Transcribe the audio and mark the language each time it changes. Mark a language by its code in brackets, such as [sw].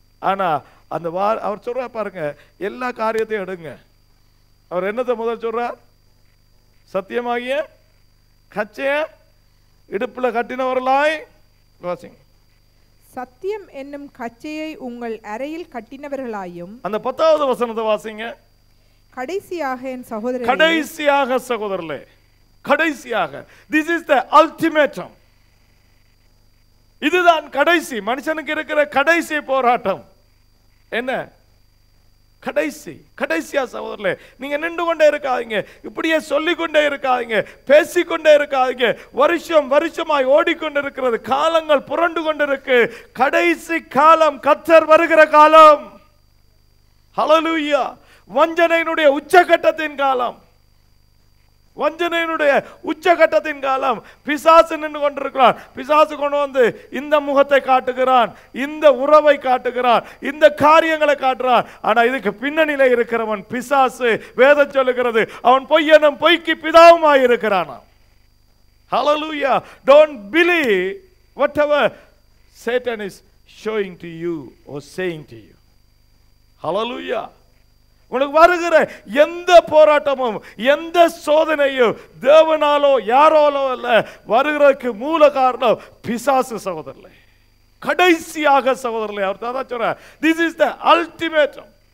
[ta] ஆனா அந்த அவர் சொல்ற பாருங்க, எல்லா காரியத்தையும் எடுங்க. அவர் என்னத்தை முதல் சொல்றார்? சத்தியமாகிய கச்சைய இடுப்புல கட்டினவர்களாய் வாசிங்க. சத்தியம் என்னும் கச்சையை உங்கள் அறையில் கட்டினவர்களாயும். அந்த 10வது வசனத்தை வாசிங்க. கடைசியாக என் சகோதரரே, கடைசியாக சகோதரர்களே, கடைசியாக, [en] this is the ultimatum. [ta] இதுதான் கடைசி, மனுஷனுக்கு இருக்கிற கடைசி போராட்டம். என்ன கடைசி? கடைசியா சகோதரர்களே, நீங்க நின்று கொண்டே இருக்காதீங்க, இப்படியே சொல்லிக்கொண்டே இருக்காதீங்க, பேசிக்கொண்டே இருக்காதீங்க. வருஷம் வருஷமாய் ஓடிக்கொண்டு இருக்கிறது, காலங்கள் புரண்டு கொண்டிருக்கு. கடைசி காலம், கர்த்தர் வருகிற காலம். ஹல்லேலூயா. வஞ்சனையினுடைய உச்சகட்டத்தின் காலம், வஞ்சனையினுடைய உச்சகட்டத்தின் காலம். பிசாசு நின்று கொண்டிருக்கிறான். பிசாசு கொண்டு வந்து இந்த முகத்தை காட்டுகிறான், இந்த உறவை காட்டுகிறான், இந்த காரியங்களை காட்டுறான். ஆனா இதுக்கு பின்னணியில இருக்கிறவன் பிசாசு. வேதம் சொல்லுகிறது அவன் பொய்யனும் பொய்க்கு பிதாவுமாய் இருக்கிறான். ஹல்லேலூயா. [en] Don't believe whatever Satan is showing to you or saying to you. [ta] ஹல்லேலூயா. உனக்கு வருகிற எந்த போராட்டமும் எந்த சோதனையும் தேவனாலோ யாராலோ அல்ல, வருகிறதுக்கு மூல காரணம் பிசாசு சகோதரர்களே. கடைசியாக சகோதரர்களே, அவர் தான் சொல்றார், [en] this is the ultimatum.